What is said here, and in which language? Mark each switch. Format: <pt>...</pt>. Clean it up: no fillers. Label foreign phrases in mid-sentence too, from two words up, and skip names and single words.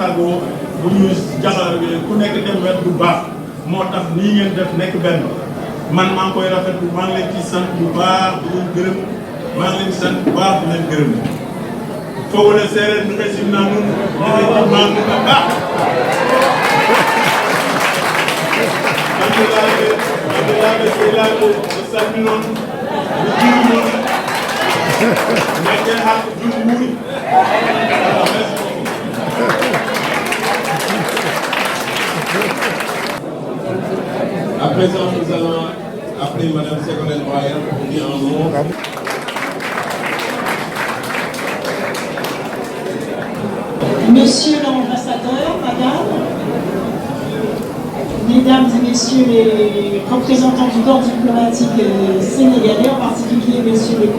<wo>tàggoo bu ñu jaxal ku nekk dem wet bu baax moo tax nii ngeen def nekk benn man maa ngi koy rafetlu maa ngi leen ci sant bu baax di leen gërëm maa ngi leen ci sant bu baax di leen gërëm fogole séeréer nu koy simna nun effectivement nu ko baax</wo> <ff>bandiraɓe sehilaɓe o salmi noon o jiri noon nekken hakko jungo muuri</ff> <fr>merci beaucoup. À présent, nous allons appeler Mme Ségolène Royal pour dire un mot. Monsieur l'ambassadeur, Madame, Mesdames et Messieurs les représentants du corps diplomatique sénégalais, en particulier Messieurs les</fr>